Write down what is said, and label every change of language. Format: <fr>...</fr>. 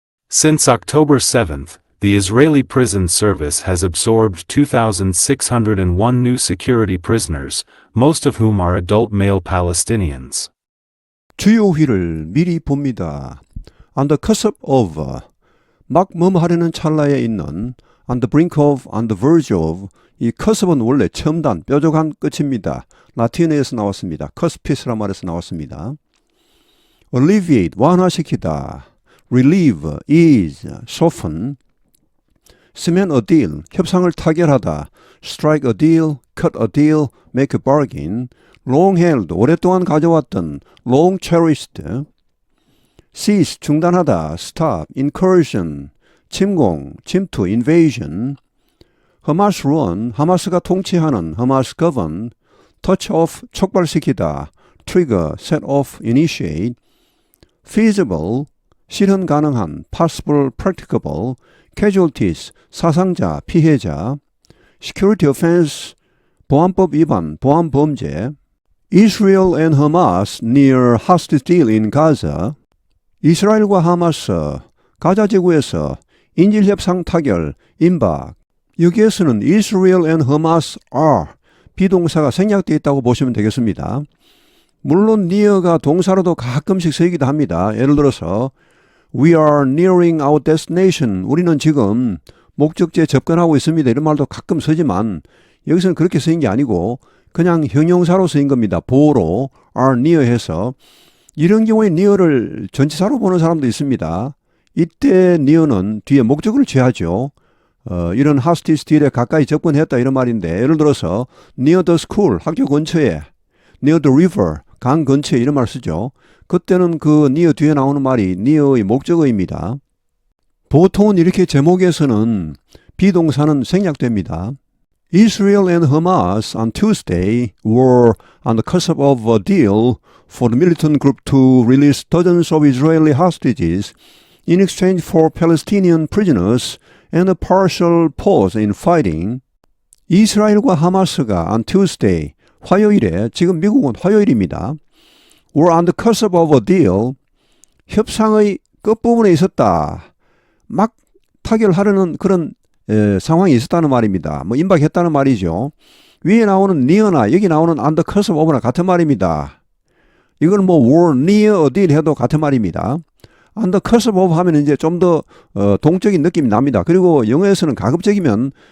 <en>Since October 7, the Israeli prison service has absorbed 2,601 new security prisoners, most of whom are adult male Palestinians.</en> <ko>주요 회를 미리 봅니다.</ko> <en>On the cusp of,</en> <ko>막 뭐뭐하려는 찰나에 있는,</ko> <en>on the brink of, on the verge of,</en> <ko>이 cusup은 원래 첨단, 뾰족한 끝입니다. 라틴어에서 나왔습니다. cusp이라는 말에서 나왔습니다.</ko> <en>alleviate,</en> <ko>완화시키다.</ko> <en>relieve, ease, soften. cement a deal,</en> <ko>협상을 타결하다.</ko> <en>strike a deal, cut a deal, make a bargain. long-held,</en> <ko>오랫동안 가져왔던,</ko> <en>long-cherished. cease,</en> <ko>중단하다,</ko> <en>stop, incursion,</en> <ko>침공, 침투,</ko> <en>invasion. Hamas run,</en> <ko>하마스가 통치하는,</ko> <en>Hamas govern. touch off,</en> <ko>촉발시키다,</ko> <en>trigger, set off, initiate. feasible,</en> <ko>실현 가능한,</ko> <en>possible, practicable.</en> <ko>casualties, 사상자, 피해자. security offense, 보안법 위반, 보안 범죄.</ko> <en>Israel and Hamas near hostage deal in Gaza.</en> <ko>이스라엘과 하마스, 가자 지구에서 인질협상 타결, 임박. 여기에서는</ko> <en>Israel and Hamas are</en> <ko>비동사가 생략되어 있다고 보시면 되겠습니다. 물론 near가 동사로도 가끔씩 쓰이기도 합니다.</ko> <en>예를 들어서 We are nearing our destination.</en> <ko>우리는 지금 목적지에 접근하고 있습니다. 이런 말도 가끔 쓰지만 여기서는 그렇게 쓰인 게 아니고 그냥 형용사로 쓰인 겁니다. 보로 are near 해서 이런 경우에 near를 전치사로 보는 사람도 있습니다. 이때 near는 뒤에 목적어를 취하죠. 이런 hostage deal에 가까이 접근했다 이런 말인데 예를 들어서</ko> <en>near the school,</en> <ko>학교 근처에</ko> <en>near the river,</en> <ko>강 근처에 이런 말 쓰죠. 그때는 그 near 뒤에 나오는 말이 near의 목적어입니다. 보통은 이렇게 제목에서는 비동사는 생략됩니다.</ko> <en>Israel and Hamas on Tuesday were on the cusp of a deal for the militant group to release dozens of Israeli hostages in exchange for Palestinian prisoners and a partial pause in fighting.</en> <ko>이스라엘과 하마스가 on Tuesday, 화요일에, 지금 미국은 화요일입니다.</ko> <en>were on the cusp of a deal,</en> <ko>협상의 끝부분에 있었다. 막 타결하려는 그런 상황이 있었다는 말입니다. 뭐 임박했다는 말이죠. 위에 나오는 near나 여기 나오는 on the cusp of나 같은 말입니다. 이건 뭐</ko> <en>were near a deal</en> <ko>해도 같은 말입니다. on the cusp of 하면 이제 좀 더 동적인 느낌이 납니다. 그리고 영어에서는 가급적이면</ko>